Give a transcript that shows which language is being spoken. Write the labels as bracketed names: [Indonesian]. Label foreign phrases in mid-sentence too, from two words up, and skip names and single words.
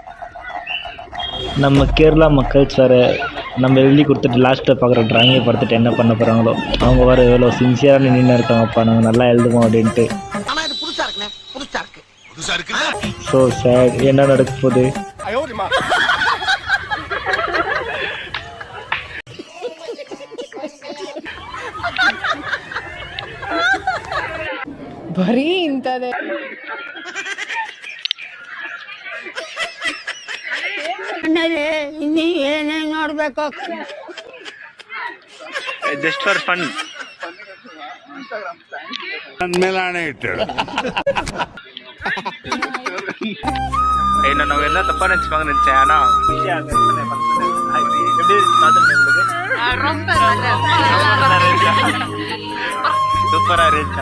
[Tamil] நம்ம கேரளா மக்கள் சார் நம்ம எழுதி கொடுத்துட்டு லாஸ்ட்டில் பார்க்குற ட்ராயிங்கை பார்த்துட்டு என்ன பண்ண போகிறாங்களோ. அவங்க வர எவ்வளோ சின்சியராக நின்று இருக்காங்கப்பா, நாங்கள் நல்லா எழுதுவோம் அப்படின்ட்டு. ஆனா இது புதுசா இருக்குண்ணே, புதுசா இருக்கு. [English] so sad [Tamil] என்ன நடக்க போகுது? [Kannada] ಬರೀ ಇಂಥದ್ದೇ. ಇನ್ನೀ ಏನೇನು ನೋಡ್ಬೇಕು? [English] just for fun. [Tamil] என்ன நம்ம என்ன தப்பா நினைச்சுப்பாங்க நினைச்சேன். ஆனா விஷயம் எப்படி சூப்பரா இருந்துச்சா?